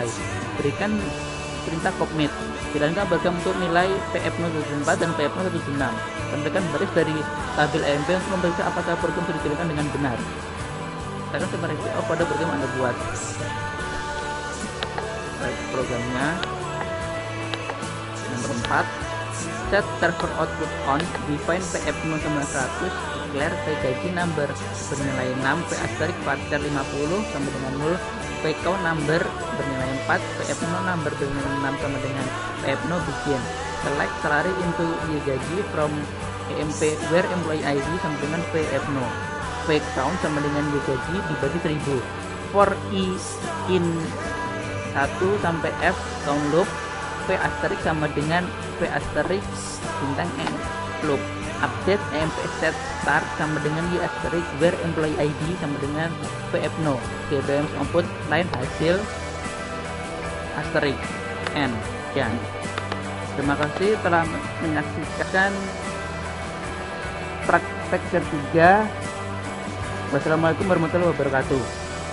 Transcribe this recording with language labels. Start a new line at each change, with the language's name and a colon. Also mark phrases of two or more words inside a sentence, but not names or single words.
Indonesian: Berikan perintah commit. Jalankan program untuk nilai pfno14 dan pfno16. Tambahkan baris dari tabel EMP untuk memeriksa apakah program sudah dijalankan dengan benar. Tekan tombol
English: review off
Indonesian: pada program Anda buat. Baik, programnya nomor 4,
English: set server output on, define pfno900, declare gaji number bernilai 6, p asterisk varchar 50
Indonesian: sama dengan
English: 0, p count number bernilai 4, pfno number bernilai 6
Indonesian: sama dengan
English: pfno begin. Select salary into y gaji from EMP where employee ID
Indonesian: sama dengan
English: pfno. P count
Indonesian: sama dengan y gaji dibagi 1000.
English: For i in 1 sampai f count loop, p asterisk
Indonesian: sama dengan
English: p asterisk bintang n loop. Update EMP set start
Indonesian: sama dengan
English: y asterisk where employee ID sama dengan pfno. GBM output line hasil asterisk n.
Indonesian: Ya. Terima kasih telah menyaksikan praktek 3.
Arabic: والسلام عليكم ورحمة الله وبركاته.